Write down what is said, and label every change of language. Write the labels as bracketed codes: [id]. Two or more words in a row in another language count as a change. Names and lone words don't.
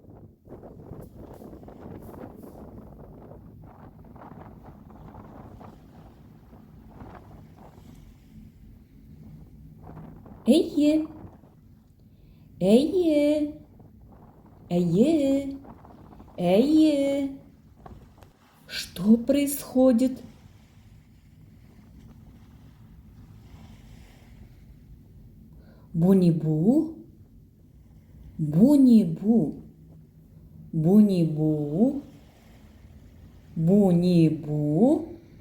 [tt] Эйе. Эйе. Эйе. Эйе. [ru] Что происходит? [tt] Бу-не-бу. Бу-не-бу. Бу-не-бу. Бу-не-бу.